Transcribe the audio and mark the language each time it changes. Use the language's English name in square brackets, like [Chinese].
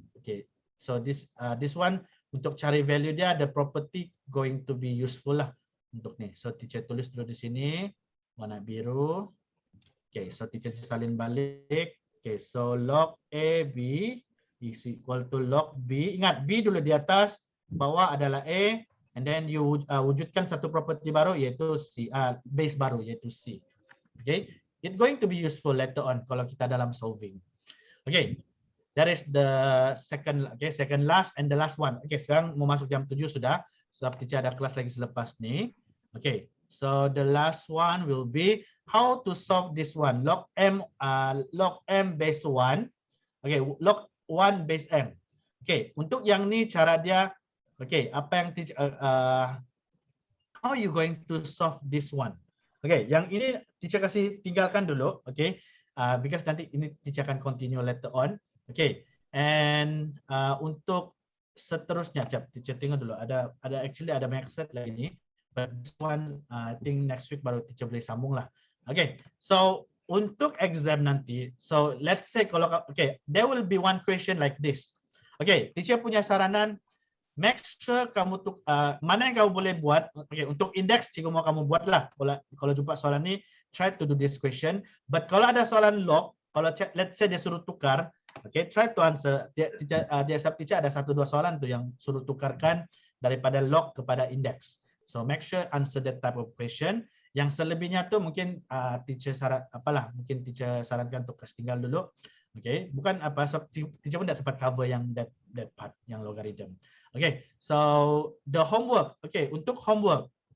[Malay] Okay, so this one untuk cari value dia [English] the property going to be useful [Malay] lah untuk ni. So teacher tulis dulu di sini warna biru. Okay, so teacher salin balik. [English] Okay, so log AB is equal to log B. [Malay] Ingat B dulu di atas, bawah adalah A, [English] and then you [Malay] wujudkan satu property baru yaitu C, base baru yaitu C. [English] Okay, it's going to be useful later on [Malay] kalau kita dalam solving. [English] Okay, that is the second last and the last one. [Malay] Okay, sekarang mau masuk jam 7 sudah, sebab teacher ada kelas lagi selepas ni. [English] Okay, so the last one will be how to solve this one. Log M base 1. Okay, log 1 base M. Okay, [Malay] untuk yang ni cara dia, [English] okay, apa yang teacher, how are you going to solve this one? [Malay] Okay, yang ini teacher kasih tinggalkan dulu, okay, because nanti ini teacher akan continue later on, okay, and untuk seterusnya, teacher tengok dulu, ada actually ada banyak set lagi ni, [English] but this one I think next week [Malay] baru teacher boleh sambung lah. [English] Okay, so [Malay] untuk exam nanti, [English] so let's say kalau, okay, there will be one question like this. [Malay] Okay, teacher punya saranan, make sure kamu mana yang kamu boleh buat. Okay, untuk indeks cikgu mau kamu buatlah. [English] Kalau jumpa soalan ni, try to do this question. [Malay] But kalau ada soalan log, kalau let's say dia suruh tukar, okay, try to answer. Dia teacher ada 1-2 soalan tu yang suruh tukarkan daripada log kepada indeks. [English] So make sure answer that type of question. [Malay] Yang selebihnya tu mungkin teacher mungkin teacher sarankan untuk kasih tinggal dulu. Okay, bukan apa, teacher pun tak sempat cover yang that part yang logarithm. [English] Okay, so the homework. Okay, [Malay] untuk homework.